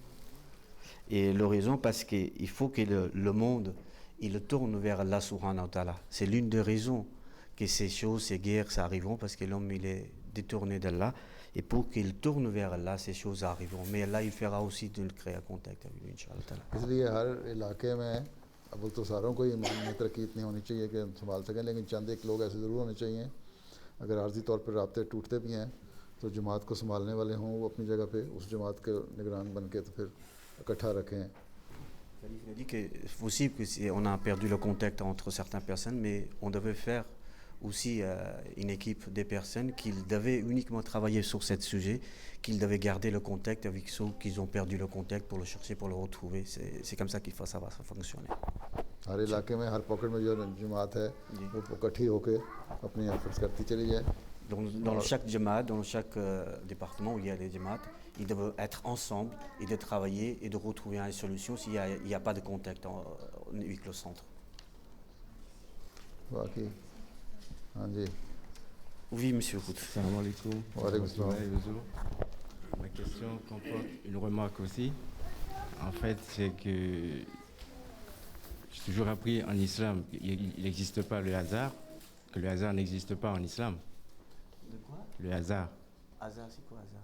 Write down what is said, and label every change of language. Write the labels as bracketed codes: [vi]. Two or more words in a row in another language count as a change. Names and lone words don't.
[fr] Et l'horizon, parce qu'il faut que le monde, il tourne vers [ar] الله سبحانه وتعالى. [fr] C'est l'une des raisons que ces choses, ces guerres, ça arriveront, parce que l'homme, il est détourné d'Allah. Et pour qu'il tourne vers Allah, ces choses arriveront. Mais Allah, il fera aussi de le créer un contact avec lui, Inch'Allah. [ur] اس لیے ہر علاقے میں اب تو ساروں کو ہی میں ترقی اتنی ہونی چاہیے کہ ہم سنبھال سکیں، لیکن چند ایک لوگ ایسے ضرور ہونے چاہئیں اگر عارضی طور پر رابطے ٹوٹتے بھی ہیں تو جماعت کو سنبھالنے والے ہوں وہ اپنی جگہ پہ اس جماعت کے نگران بن کے تو پھر اکٹھا رکھیں. [fr] Il a dit que c'est possible qu'on a perdu le contact entre certaines personnes, mais on devait faire aussi une équipe de personnes qui devaient uniquement travailler sur ce sujet, qu'ils devaient garder le contact avec ceux qui ont perdu le contact pour le chercher, pour le retrouver. C'est comme ça qu'il faut savoir ça fonctionner. [ur] ہر علاقے میں ہر پاکٹ میں جو جماعت ہے وہ اکٹھی ہو کر اپنی ایفرٹس کرتی چلی جائے. [fr] Dans chaque jamaat, dans chaque département où il y a les jamaat, ils doivent être ensemble et de travailler et de retrouver une solution s'il n'y a pas de contact avec le centre. [ur] باقی ہاں جی. [fr] Oui, monsieur Kout. [ar] سلام عليكم. وعليكم السلام. [fr] Ma question comporte une remarque aussi. En fait, c'est que j'ai toujours appris en islam qu'il n'existe pas le hasard, que le hasard n'existe pas en islam. De quoi? Le hasard. Hasard, c'est quoi hasard?